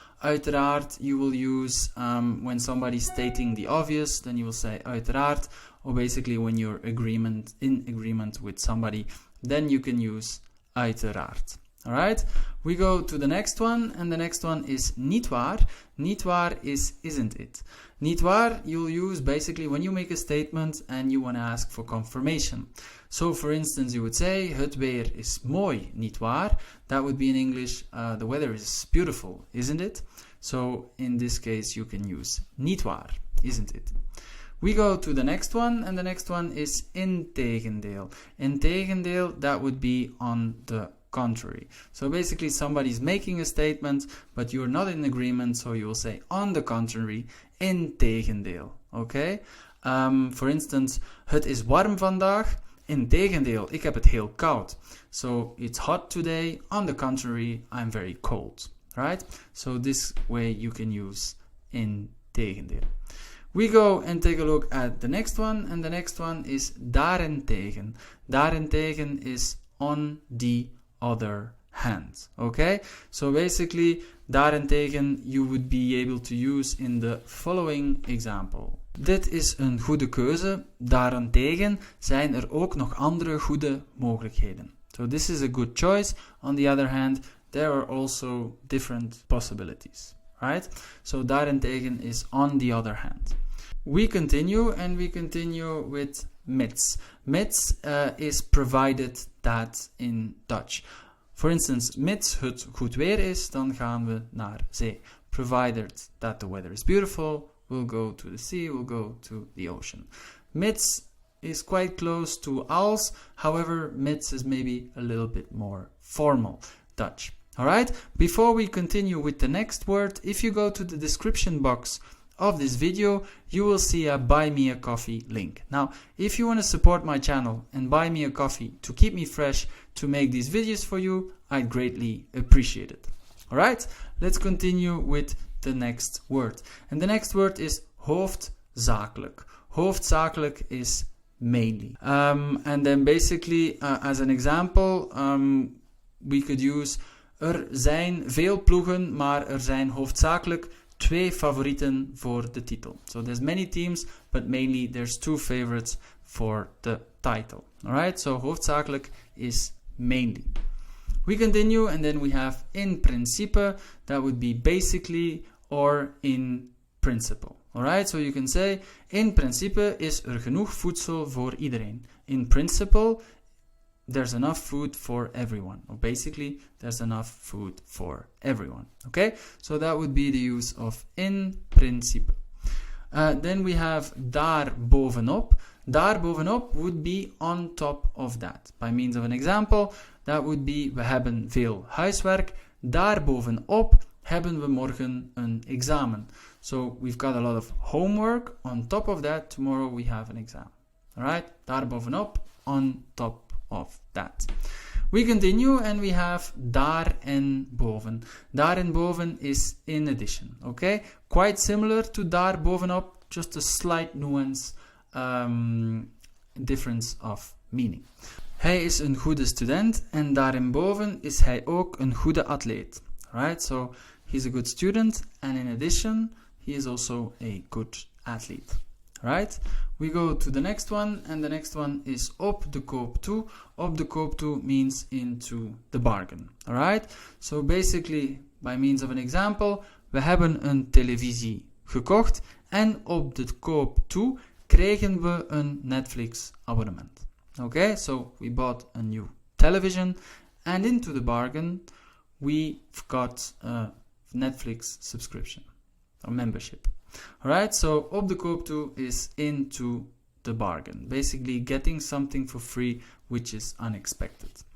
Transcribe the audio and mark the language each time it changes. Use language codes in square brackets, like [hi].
[en] Uiteraard you will use when somebody's stating the obvious, then you will say uiteraard, or basically when you're in agreement with somebody, then you can use uiteraard. Alright, we go to the next one, and the next one is niet waar. Niet waar is isn't it. Niet waar you'll use basically when you make a statement and you want to ask for confirmation. So for instance you would say, [nl] het weer is mooi, niet waar? [en] That would be in English, the weather is beautiful, isn't it? So in this case you can use niet waar, isn't it? We go to the next one, and the next one is integendeel. Integendeel, that would be on the contrary. So basically somebody's making a statement, but you're not in agreement, so you will say on the contrary, integendeel. Okay? [nl] For instance, het is warm vandaag. Integendeel, ik heb het heel koud. [en] So it's hot today. On the contrary, I'm very cold. Right? So this way you can use integendeel. We go and take a look at the next one, and the next one is daarentegen. Daarentegen is on the other hand. Okay, so basically daarentegen you would be able to use in the following example. [nl] Dit is een goede keuze, daarentegen zijn er ook nog andere goede mogelijkheden. [en] So this is a good choice. On the other hand, there are also different possibilities, right? So daarentegen is on the other hand. We continue, and we continue with mits. Mits is provided that in Dutch. For instance, [nl] mits het goed weer is, dan gaan we naar zee. [en] Provided that the weather is beautiful, we'll go to the sea, we'll go to the ocean. Mits is quite close to als, however, mits is maybe a little bit more formal Dutch. Alright, before we continue with the next word, if you go to the description box of this video, you will see a buy me a coffee link. Now, if you want to support my channel and buy me a coffee to keep me fresh to make these videos for you, I'd greatly appreciate it. Alright, let's continue with the next word. And the next word is hoofdzakelijk. Hoofdzakelijk is mainly. And then basically, as an example, we could use [nl] er zijn veel ploegen, maar er zijn hoofdzakelijk 2 favorieten voor de titel. [en] So there's many teams, but mainly there's 2 favorites for the title. Alright, so hoofdzakelijk is mainly. We continue, and then we have in principe, that would be basically or in principle. Alright, so you can say, [nl] in principe is er genoeg voedsel voor iedereen. [en] In principle, there's enough food for everyone. Or basically, there's enough food for everyone. Okay, so that would be the use of in principe. Then we have daar bovenop. Daar bovenop would be on top of that. By means of an example, that would be, [nl] we hebben veel huiswerk. Daar bovenop hebben we morgen een examen. [en] So we've got a lot of homework. On top of that, tomorrow we have an exam. Alright, daar bovenop, on top of that. We continue, and we have daar en boven. Daar en boven is in addition. Okay, quite similar to daar bovenop, just a slight nuance, difference of meaning. [nl] Hij is een goede student, en daarboven is hij ook een goede atleet. [en] Right, so he's a good student, and in addition, he is also a good athlete. Right, we go to the next one, and the next one is op de koop toe. Op de koop toe means into the bargain. Alright, so basically, by means of an example, [nl] we hebben een televisie gekocht, en op de koop toe kregen we een Netflix abonnement. [en] Okay, so we bought a new television, and into the bargain, we've got a Netflix subscription or membership. Alright, so op de koop toe is into the bargain. Basically getting something for free which is unexpected.